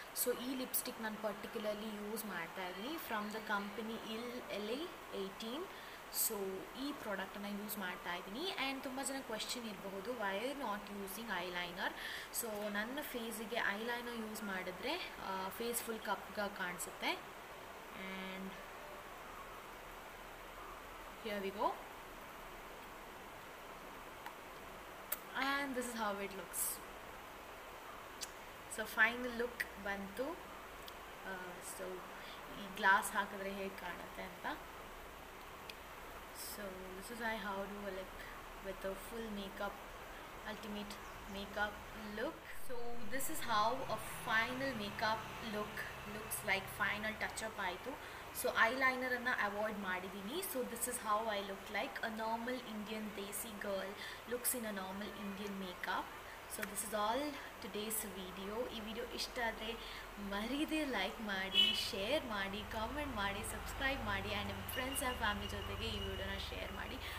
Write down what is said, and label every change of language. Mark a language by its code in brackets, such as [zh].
[kn] So ಈ lipstick ನಾನು particularly use ಮಾಡ್ತಾಯಿದ್ದೀನಿ from the company LA18. So ಈ ಪ್ರಾಡಕ್ಟನ್ನು ಯೂಸ್ ಮಾಡ್ತಾಯಿದ್ದೀನಿ. ಆ್ಯಂಡ್ ತುಂಬ ಜನ ಕ್ವೆಶ್ಚನ್ ಇರಬಹುದು, [en] Why not using eyeliner. [kn] So ನನ್ನ ಫೇಸಿಗೆ ಐಲೈನರ್ ಯೂಸ್ ಮಾಡಿದ್ರೆ ಫೇಸ್ ಫುಲ್ ಕಪ್ಗಾಗಿ ಕಾಣಿಸುತ್ತೆ. [en] And here we go, and this is how it looks. [kn] So final look bantu. So ee glass hakadre hege kanutte anta. [en] So this is how do a lip with a full makeup, ultimate makeup look. So this is how a final makeup look looks like. [kn] Final touch up ಆಯಿತು. So ಐಲೈನರನ್ನು avoid ಮಾಡಿದ್ದೀನಿ. [en] So this is how I look like a normal Indian desi girl looks in a normal Indian makeup. So this is all today's video. [kn] ಈ video ಇಷ್ಟ ಆದರೆ ಮರೀದೇ like ಮಾಡಿ, share ಮಾಡಿ, comment ಮಾಡಿ, subscribe ಮಾಡಿ and ನಿಮ್ಮ friends and family ಜೊತೆಗೆ ಈ ವಿಡಿಯೋನ ಶೇರ್ ಮಾಡಿ.